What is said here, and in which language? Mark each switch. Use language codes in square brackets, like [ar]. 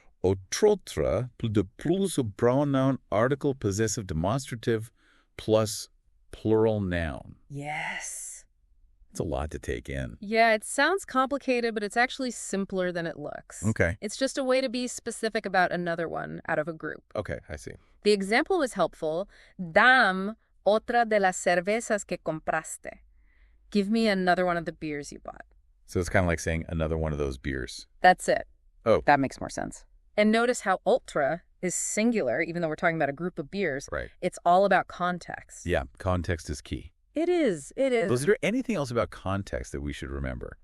[en] Otrotra, the plural pronoun article possessive demonstrative plus plural noun. Yes. It's a lot to take in. Yeah, it sounds complicated, but it's actually simpler than it looks. Okay. It's just a way to be specific about another one out of a group. Okay, I see. The example was helpful. [es] Dame otra de las cervezas que compraste. [en] Give me another one of the beers you bought. So it's kind of like saying another one of those beers. That's it. Oh. That makes more sense. And notice how ultra is singular, even though we're talking about a group of beers. Right. It's all about context. Yeah, context is key. It is. Is there anything else about context that we should remember?